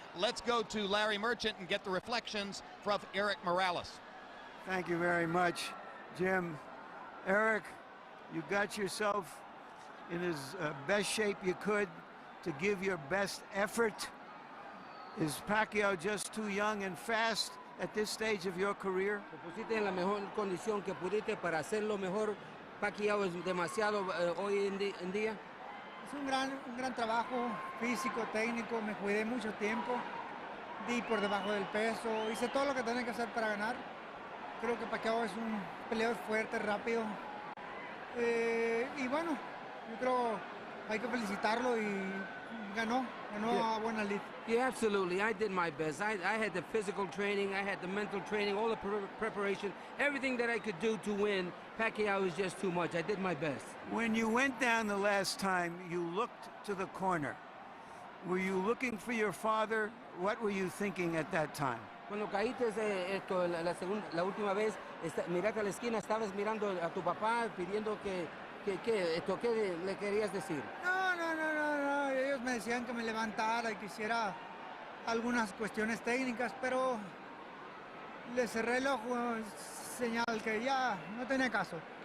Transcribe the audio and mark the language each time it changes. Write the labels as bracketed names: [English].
[English] Let's go to Larry Merchant and get the reflections from Erik Morales. Thank you very much, Jim. Erik, you got yourself in as best shape you could to give your best effort. Is Pacquiao just too young and fast at this stage of your career? [Spanish] Te pusiste en la mejor condición que pudiste para hacerlo mejor. Pacquiao es demasiado hoy en día. Es un gran trabajo físico, técnico. Me cuidé mucho tiempo. Di por debajo del peso. Hice todo lo que tenía que hacer para ganar. Creo que Pacquiao es un peleador fuerte, rápido. Y bueno, yo creo hay que felicitarlo y ganó a buena lid. [English] Yeah, absolutely. I did my best. I had the physical training, I had the mental training, all the preparation, everything that I could do to win. Pacquiao was just too much. I did my best. When you went down the last time, you looked to the corner. Were you looking for your father? What were you thinking at that time? [Spanish] Cuando caíste la última vez, miraste a la esquina, estabas mirando a tu papá pidiendo ¿qué le querías decir? No. Ellos me decían que me levantara y que hiciera algunas cuestiones técnicas, pero le cerré el ojo, señal que ya no tenía caso.